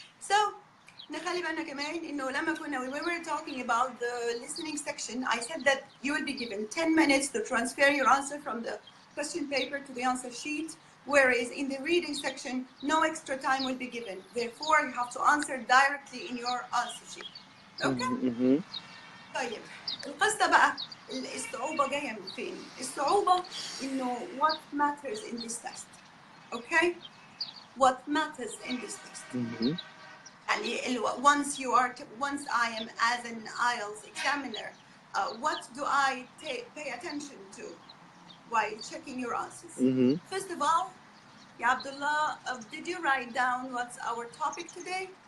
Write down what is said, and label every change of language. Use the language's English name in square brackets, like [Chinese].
[English] So [Arabic] نخلي بالنا كمان إنه لما كنا [English] we were talking about the listening section, I said that you will be given 10 minutes to transfer your answer from the question paper to the answer sheet, whereas in the reading section, no extra time will be given. Therefore, you have to answer directly in your answer sheet. Okay? [Arabic] طيب القصة بقى الصعوبة جاية من فين؟ الصعوبة إنه [English] what matters in this test. Okay? What matters in this test. Once I am as an IELTS examiner, what do I pay attention to while checking your answers? First of all, Abdullah, did you write down what's our topic today?